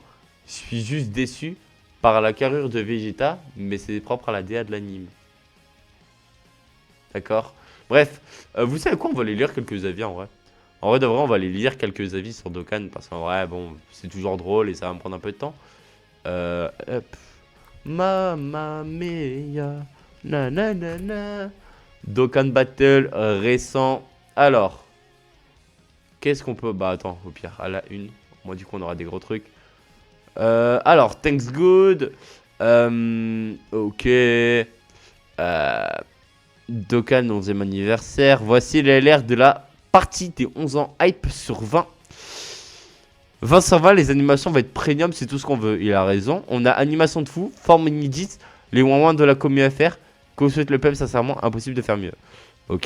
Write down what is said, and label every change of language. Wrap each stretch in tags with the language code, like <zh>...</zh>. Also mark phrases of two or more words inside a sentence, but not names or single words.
<fr>Je suis juste déçu par la carrure de Vegeta, mais c'est propre à la DA de l'anime. D'accord. Bref, vous savez quoi, on va aller lire quelques avis en vrai. En vrai de vrai, on va aller lire quelques avis sur Dokkan parce qu'en vrai, bon, c'est toujours drôle et ça va me prendre un peu de temps. Hop.</fr> <it>Mamma mia,</it> <fr>na na na na. Dokkan Battle récent. Alors, qu'est-ce qu'on peut... Bah attends, au pire, à la une. Moi du coup, on aura des gros trucs. Alors,</fr> <en>thanks good. Ok.</en> <fr>Dokkan 11e anniversaire. Voici l'air de la partie des 11 ans hype sur 20. 20 sur 20, les animations vont être premium, c'est tout ce qu'on veut. Il a raison. On a animation de fou, forme inédite, les ouin de la commu à faire. Que souhaite le peuple, sincèrement, impossible de faire mieux. Ok.</fr>